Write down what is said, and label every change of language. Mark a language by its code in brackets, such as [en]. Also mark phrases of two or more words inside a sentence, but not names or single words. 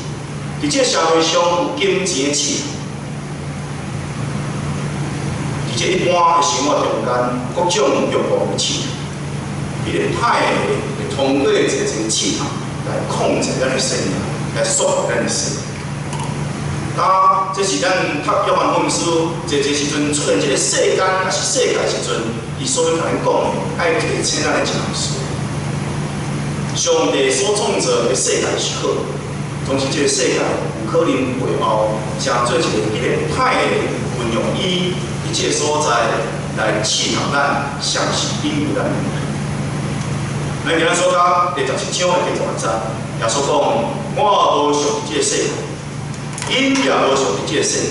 [nan] 伫这社会上有金钱的试探，伫这一般的生活中间，各种欲望的试探，伊个歹会通过这试探来控制咱的生命，来束缚咱的生命。这是咱读约翰福音书，这时阵出现这个世间也是世界时阵，伊所要甲咱讲的，爱提醒咱的一件事。上帝所创造的世界是好。总是这个世界有可能背后成做一个歹的运用伊伫这个所在来试探咱，尝试引诱咱。咱今仔所讲第17章的第5节，耶稣讲：我无属这个世界，因也无属这个世界。